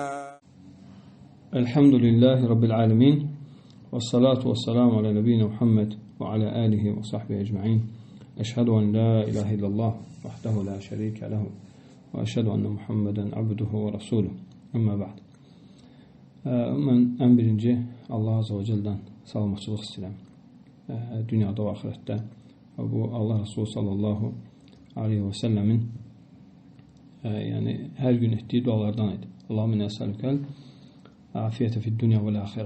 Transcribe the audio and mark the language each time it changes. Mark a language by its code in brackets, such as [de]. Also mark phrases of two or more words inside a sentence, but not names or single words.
[ar] الحمد لله رب العالمين والصلاة والسلام على نبينا محمد وعلى آله وصحبه أجمعين. أشهد أن لا إله إلا الله وحده لا شريك له وأشهد أن محمدا عبده ورسوله. أما بعد. [az] Mən ən birinci Allah [ar] عز وجل [az] salamatçılıq istəyirəm. Dünyada və axirətdə. Bu Allah Resulü [ar] صلى الله عليه وسلم [az] yəni hər gün etdiyi dualardan idi. [ar] اللهم نسألك العافية في الدنيا والآخرة.